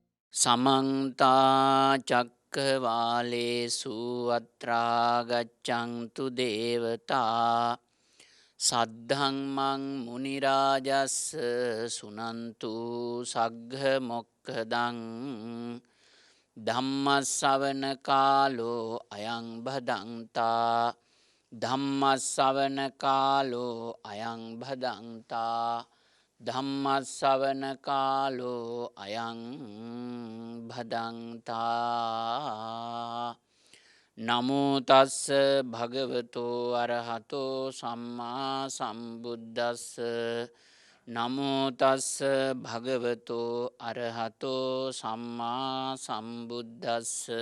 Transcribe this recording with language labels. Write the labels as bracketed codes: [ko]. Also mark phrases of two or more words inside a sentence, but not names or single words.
[pi] समन्ता चक्रवालेषु अत्रा गच्छन्तु देवता सद्धम्मं मुनिराजस् सुनन्तु सग्घमोक्खदं धम्मස්සවන कालो अयं भदन्ता ධම්මස්සවන කාලෝ අයං භදන්තා ධම්මස්සවන කාලෝ අයං භදන්තා නමෝ තස්ස භගවතෝ අරහතෝ සම්මා සම්බුද්දස්ස නමෝ තස්ස භගවතෝ අරහතෝ සම්මා සම්බුද්දස්ස